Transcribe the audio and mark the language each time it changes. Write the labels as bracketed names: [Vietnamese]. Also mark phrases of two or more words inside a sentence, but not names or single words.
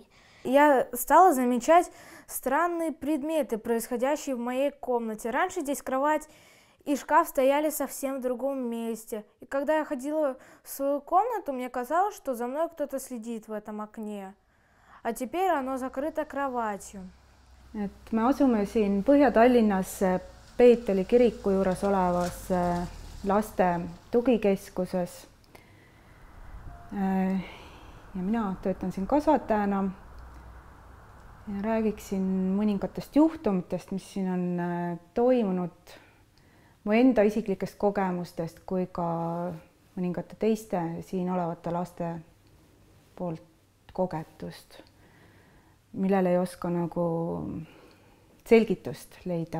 [Russian] Я стала замечать странные предметы, происходящие в моей комнате. Раньше здесь кровать и шкаф стояли совсем в другом месте. И когда я ходила в свою комнату, мне казалось, что за мной кто-то следит в этом окне. А теперь оно закрыто кроватью. [Estonian] Me asume siin Põhja-Tallinnas Peeteli kiriku juures olevas laste tugikeskuses. Ja mina töötan siin kasvatajana ja räägiksin mõningatest juhtumitest, mis siin on toimunud, mu enda isiklikest kogemustest kui ka mõningate teiste siin olevate laste poolt kogetust, millele ei oska nagu selgitust leida.